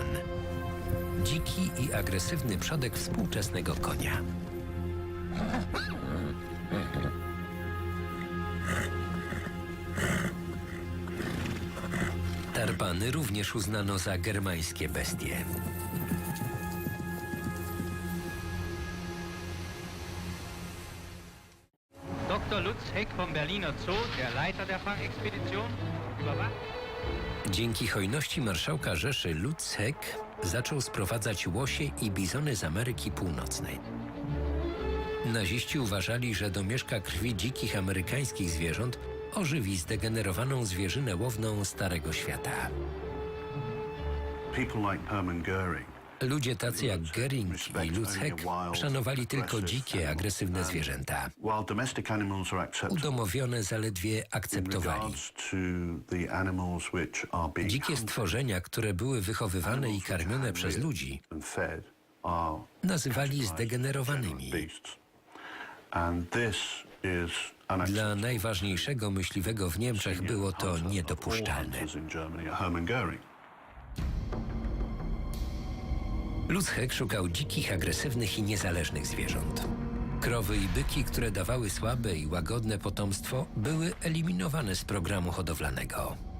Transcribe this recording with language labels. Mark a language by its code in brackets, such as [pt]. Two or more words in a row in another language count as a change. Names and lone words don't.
[pl] Dziki i agresywny przodek współczesnego konia. Tarpany również uznano za germańskie bestie. [de] Dr. Lutz Heck vom Berliner Zoo, der Leiter der Fangexpedition, überwacht. [pl] Dzięki hojności marszałka Rzeszy Lutz Heck zaczął sprowadzać łosie i bizony z Ameryki Północnej. Naziści uważali, że domieszka krwi dzikich amerykańskich zwierząt ożywi zdegenerowaną zwierzynę łowną Starego Świata. [en] people like Hermann Goering [pl] Ludzie tacy jak Goering i Lutz Heck szanowali tylko dzikie, agresywne zwierzęta. [en] while domestic animals are accepted, [pl] Udomowione zaledwie [en] in [pl] akceptowali. [en] regards to the animals which are being [pl] Dzikie [en] hunted [pl] stworzenia, które były wychowywane i karmione przez ludzi, [en] and fed are [pl] nazywali [en] categorized as [pl] zdegenerowanymi. [en] degenerate beasts. And this is [pl] Dla [en] unacceptable. [pl] najważniejszego myśliwego w Niemczech było to niedopuszczalne. [en] In Germany, Hermann Goering. [pl] Lutz Heck szukał dzikich, agresywnych i niezależnych zwierząt. Krowy i byki, które dawały słabe i łagodne potomstwo, były eliminowane z programu hodowlanego.